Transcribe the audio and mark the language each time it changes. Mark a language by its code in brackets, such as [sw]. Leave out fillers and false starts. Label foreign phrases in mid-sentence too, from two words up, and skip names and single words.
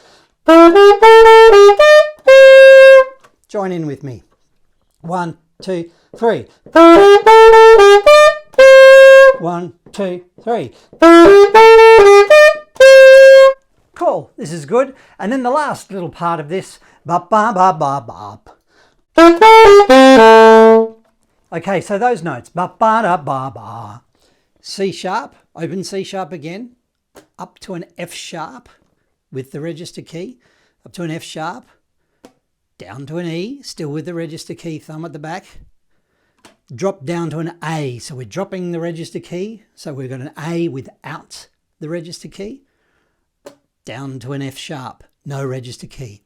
[en] Join in with me. 1, 2, 3. 1, 2, 3. Cool, this is good. And then the last little part of this, bop ba ba ba bop. Okay, so those notes, bop ba da ba ba. C sharp, open C sharp again, up to an F sharp with the register key, up to an F sharp, down to an E, still with the register key, thumb at the back, drop down to an A. So we're dropping the register key. So we've got an A without the register key, down to an F sharp, no register key.